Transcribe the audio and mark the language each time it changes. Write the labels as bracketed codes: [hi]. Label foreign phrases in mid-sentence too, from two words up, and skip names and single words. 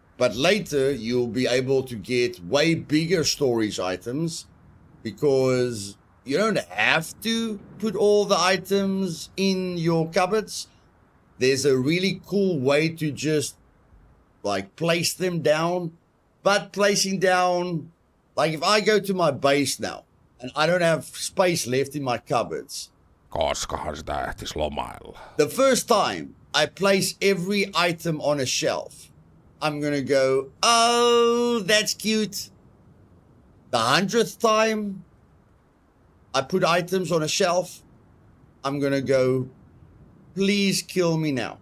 [en] But later, you'll be able to get way bigger storage items because you don't have to put all the items in your cupboards. There's a really cool way to just like place them down. But placing down, like if I go to my base now and I don't have space left in my cupboards. [fi] Koskahan sitä ehtis lomailla? [en] The first time I place every item on a shelf, I'm going to go, oh, that's cute. The 100th time I put items on a shelf, I'm going to go, please kill me now.